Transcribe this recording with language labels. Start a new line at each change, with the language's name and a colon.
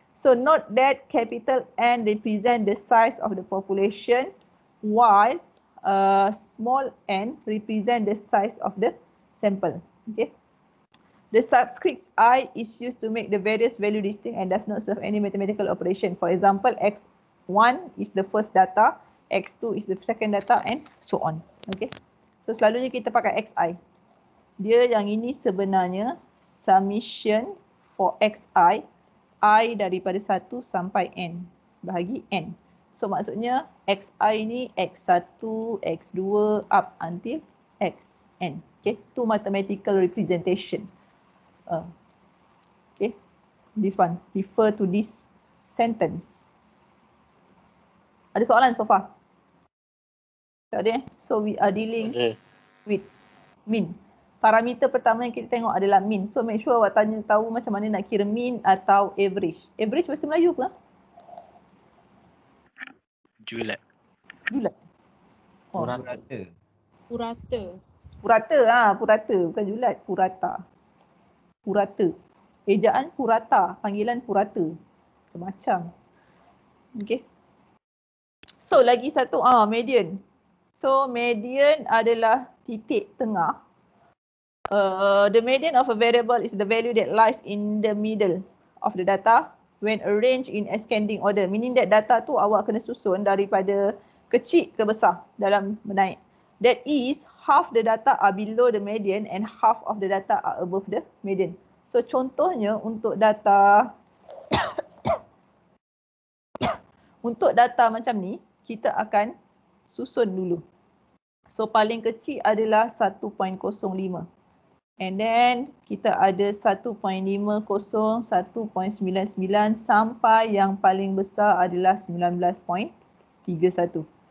English: So note that capital N represent the size of the population while small n represent the size of the sample. Okay. The subscript I is used to make the various value distinct and does not serve any mathematical operation. For example, X1 is the first data, X2 is the second data and so on.
Malay: Okay. So selalunya kita pakai XI. Dia yang ini sebenarnya summation for XI, I daripada 1 sampai N bahagi N. So maksudnya XI ni X1, X2
English: up until Xn.
Malay: Okay.
English: Two mathematical representation. Okay, this one, refer to this sentence.
Malay: Ada soalan so far? Tak ada.
English: So we are dealing with mean.
Malay: Parameter pertama yang kita tengok adalah mean. So make sure awak tanya tahu macam mana nak kira mean atau average. Average bahasa Melayu apa? Julat. Julat. Oh. Purata. Purata. Purata, purata. Bukan julat, purata. Purata. Ejaan purata, panggilan purata. Macam-macam. Okay. So lagi satu, median. So median adalah titik tengah.
English: The median of a variable is the value that lies in the middle of the data when arranged in ascending order. Meaning that
Malay: data tu awak kena susun daripada kecil ke besar dalam menaik.
English: That is, half the data are below the median and half of the data are above the median.
Malay: So contohnya untuk data macam ni, kita akan susun dulu. So paling kecil adalah 1.05.
English: And then
Malay: kita ada 1.50, 1.99 sampai yang paling besar adalah 19.31.